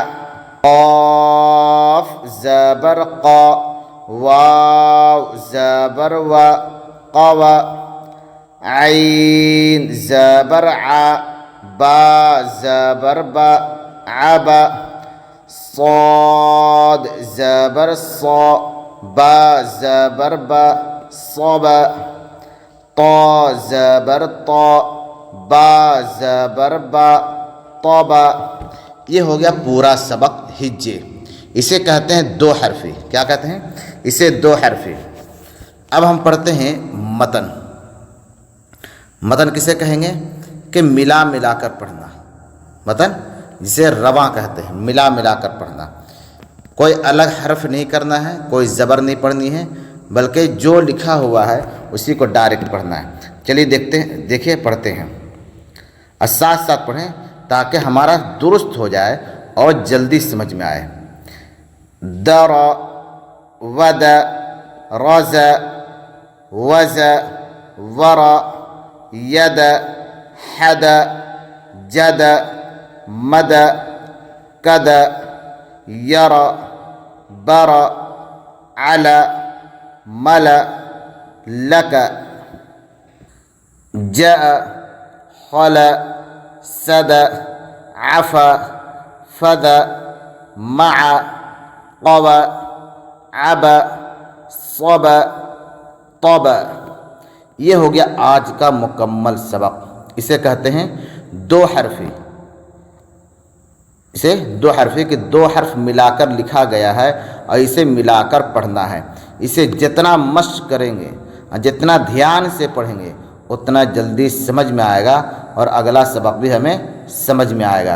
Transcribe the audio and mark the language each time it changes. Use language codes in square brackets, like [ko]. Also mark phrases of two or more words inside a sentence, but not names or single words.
[ur] قاف زبر قا، واو زبر و، قوا، عین زبر ع، با زبر با، عبا، صاد زبر صا، با زبر با، صب، طا زبر طا، با زبر با، طب۔ یہ ہو گیا پورا سبق ہجے۔ اسے کہتے ہیں دو حرفی۔ کیا کہتے ہیں؟ اسے دو حرفی۔ اب ہم پڑھتے ہیں متن۔ متن کسے کہیں گے؟ کہ ملا ملا کر پڑھنا۔ متن جسے رواں کہتے ہیں، ملا ملا کر پڑھنا۔ کوئی الگ حرف نہیں کرنا ہے، کوئی زبر نہیں پڑھنی ہے، بلکہ جو لکھا ہوا ہے اسی کو ڈائریکٹ پڑھنا ہے۔ چلیے دیکھیے پڑھتے ہیں، اور ساتھ ساتھ پڑھیں تاکہ ہمارا درست ہو جائے اور جلدی سمجھ میں آئے۔ در، ود، رز، وز، ور، ید، حد، جد، مد، کد، یر، بر، عل، مل، لک، جاء، خل، سد، عف، فد، مع، قو، عب، صب، طب۔ یہ ہو گیا آج کا مکمل سبق۔ اسے کہتے ہیں دو حرفی۔ اسے دو حرفی کہ دو حرف ملا کر لکھا گیا ہے اور اسے ملا کر پڑھنا ہے۔ اسے جتنا مشق کریں گے، جتنا دھیان سے پڑھیں گے، اتنا جلدی سمجھ میں آئے گا اور اگلا سبق بھی ہمیں سمجھ میں آئے گا۔